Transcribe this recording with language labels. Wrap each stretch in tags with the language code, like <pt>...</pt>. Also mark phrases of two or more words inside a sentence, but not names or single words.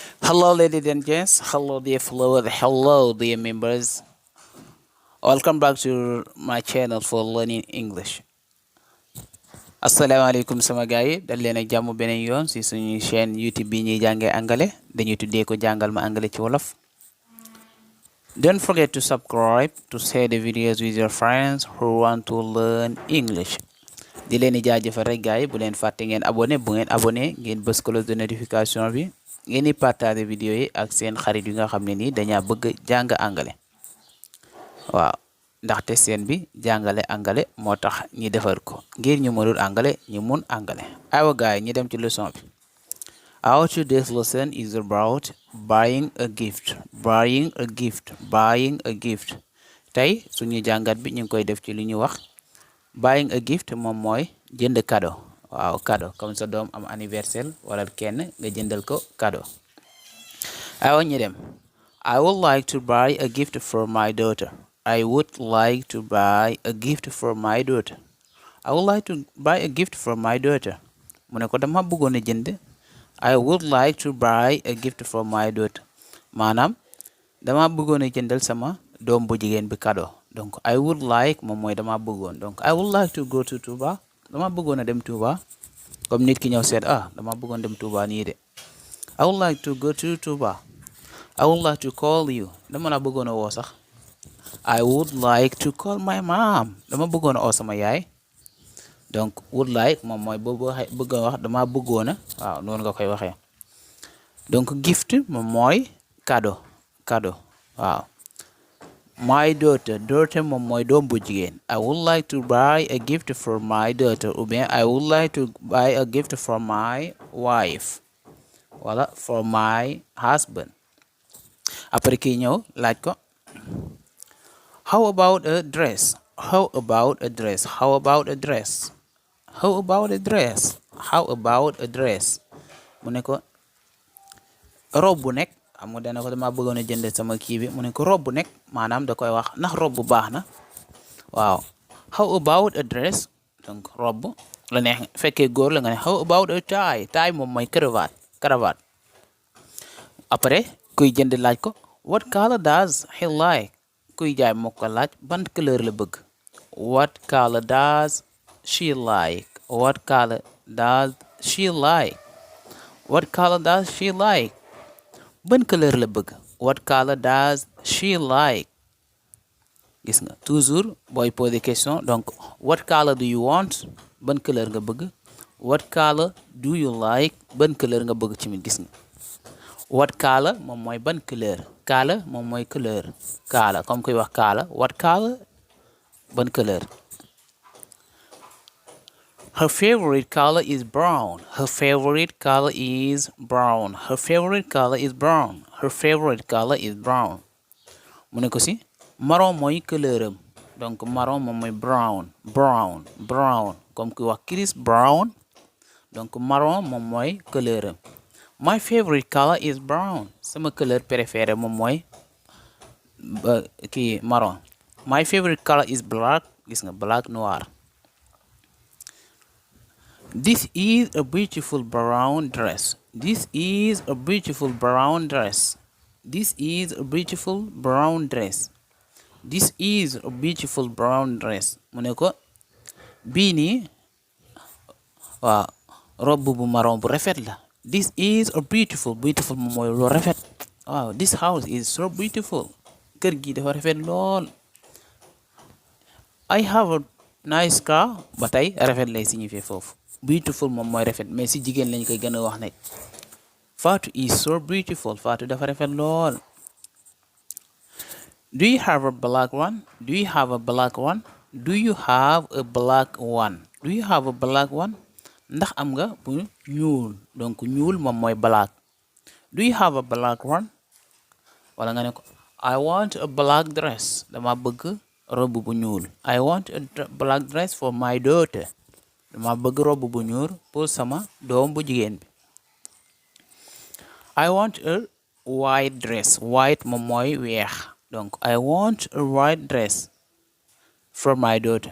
<en>Hello, ladies and gents. Hello, dear followers. Hello, dear members. Welcome back to my channel for learning English.</en> <wo>Asalaamaaleykum sama gars yi dal leen ak jàmm beneen yoon si suñu chaîne YouTube bi ñuy jàngee anglais dañuy tuddee ko jàngal ma anglais ci wolof.</wo> <en>Don't forget to subscribe to share the videos with your friends who want to learn English.</en> <wo>di leen di jaajëfal rek gars yi bu leen fàtte ngeen abonné bu ngeen abonné ngeen bës</wo> <fr>cloche de notification</fr> <wo>bi. ngeen di</wo> <fr>partager vidéo</fr> <wo>yi ak seen xarit yi nga xam ne nii dañaa bëgg jàng anglais waaw ndaxte seen bi jàngale anglais moo tax ñi defar ko ngir ñu mënul anglais ñu mun anglais aywa gars yi ñu dem ci leçon bi.</wo> <en>Our today's lesson is about buying a gift</en> <wo>tey suñu jàngat bi ñu ngi koy def ci li ñu wax</wo> <en>buying a gift</en> <wo>moom mooy jënd cadeau. waaw cadeau comme sa doom am anniversaire wala kenn nga jëndal ko cadeau. aywa ñu dem.</wo> <en>I would like to buy a gift for my daughter. I would like to buy a gift for my daughter. I would like to buy a gift for my daughter.</en> <wo>mu ne ko dama bëggoon a jënd.</wo> <en>I would like to buy a gift for my daughter.</en> <wo>maanaam dama bëggoon a jëndal sama doom bu jigéen bi cadeau. donc</wo> <en>I would like</en> <wo>moom mooy dama bëggoon donc</wo> <en>I would like to go to Touba.</en> <wo>dama bëggoon a dem Touba comme nit ki ñëw seet dama bëggoon dem Touba nii de.</wo> <en>I would like to go to Touba. I would like to call you.</en> <wo>dama la bëggoon a woo sax.</wo> <en>I would like to call my mom.</en> <wo>dama bëggoon a oo sama yaay. donc</wo> <en>would like</en> <wo>moom mooy boobu bëgg a wax dama bëggoon a waaw noonu nga koy waxee. donc gift moom mooy cadeau waaw.</wo> <en>My daughter</en> <wo>moom mooy doom bu jigéen.</wo> <en>I would like to buy a gift for my daughter</en> <fr>ou bien</fr> <en>I would like to buy a gift for my wife wala for my husband.</en> <wo>après kii ñëw laaj ko</wo> <en>how about a dress</en> <wo>mu ne ko robe bu nekk xam nga dana ko dama bëggoon a jënd sama kii bi mu ne ko robe bu nekk maanaam da koy wax ndax robe bu baax na waaw.</wo> <en>how about a dress</en> <wo>donc robe la neex fekkee góor la nga ne</wo> <en>how about a tie</en> <wo>moom mooy cravate. après kuy jënd laaj ko</wo> <en>what color does he like</en> <wo>kuy jaay moo ko laaj ban couleur la bëgg.</wo> <en>what color does she like</en> <wo>ban couleur la bëgg.</wo> <en>what color does she like.</en> <wo>gis nga toujours booy</wo> <fr>poser question</fr> <wo>donc</wo> <en>what color do you want</en> <wo>ban couleur nga bëgg.</wo> <en>what color do you like</en> <wo>ban couleur nga bëgg ci mi gis nga.</wo> <en>what color</en> <wo>moom mooy ban couleur. color moom mooy couleur. color comme koy wax color.</wo> <en>what color</en> <wo>ban couleur.</wo> <en>Her favorite color is brown.</en> <wo>mu ne ko si marron mooy couleur am donc marron moom mooy brown comme kuy wax Chris Brown donc marron moom mooy couleur am.</wo> <en>My favorite color is brown.</en> <wo>sama</wo> <fr>couleur préférée</fr> <wo>moom mooy kii marron.</wo> <en>My favorite color is black.</en> <wo>gis nga black noir.</wo> <en>This is a beautiful brown dress.</en> <wo>mu ne ko bii nii waaw robe bu marron bu rafet la.</wo> <en>this is a beautiful</en> <wo>moom mooy lu rafet.</wo> <en>waaw this house is so beautiful.</en> <wo>kër gi dafa rafet lool.</wo> <en>I have a nice car.</en> <wo>ba tey rafet lay signifier foofu. beautiful moom mooy rafet mais si jigéen lañ koy gën a wax nekk.</wo> <en>Fatou is so beautiful.</en> <wo>Fatou dafa rafet lool.</wo> <en>Do you have a black one?</en> <wo>ndax am nga bu ñuul donc ñuul moom mooy black.</wo> <en>do you have a black one?</en> <wo>wala nga ne ko</wo> <en>I want a black dress.</en> <wo>dama bëgg robe bu ñuul.</wo> <en>I want a black dress for my daughter.</en> <wo>dama bëgg robe bu ñuul pour sama doom bu jigéen bi.</wo> <en>I want a white dress.</en> <wo>white moom mooy weex donc</wo> <en>I want a white dress for my daughter.</en>